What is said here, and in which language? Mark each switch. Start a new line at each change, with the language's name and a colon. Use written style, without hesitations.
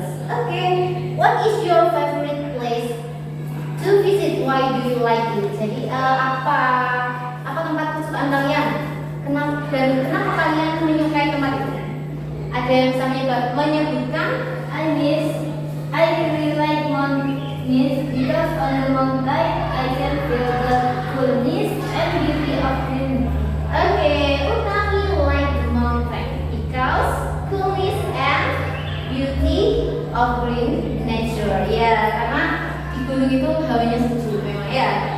English: Okay, what is your favorite place to visit? Why do you like it?
Indonesian: Jadi apa tempat kesukaan kalian? Kenapa kalian menyukai tempat itu? Ada yang misalnya menyebutkan,
English: Hi, Miss. I really like mountains because on the mountain I can feel the coolness and beauty of green. okay, Utami like the mountain because coolness and beauty of green nature.
Indonesian: Ya, karena di gunung itu hawanya sejuk memang ya.